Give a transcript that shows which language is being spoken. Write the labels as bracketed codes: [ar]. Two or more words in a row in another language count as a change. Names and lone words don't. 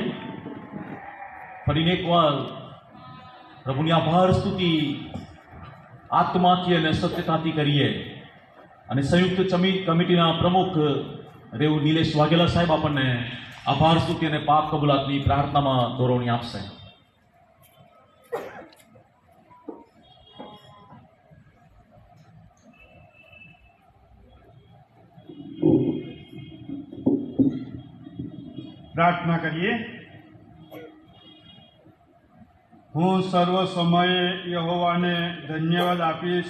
[gu] ફરીને એકવાર પ્રભુની આભાર સ્તુતિ આત્માથી અને સત્યતાથી કરીએ। અને સંયુક્ત કમિટીના પ્રમુખ રેવ નિલેશ વાઘેલા સાહેબ આપણને આભાર સ્તુતિ અને પાપ કબૂલાતની પ્રાર્થનામાં દોરવણી આપશે। પ્રાર્થના કરીએ। હું સર્વ સમય યહોવાને ધન્યવાદ આપીશ।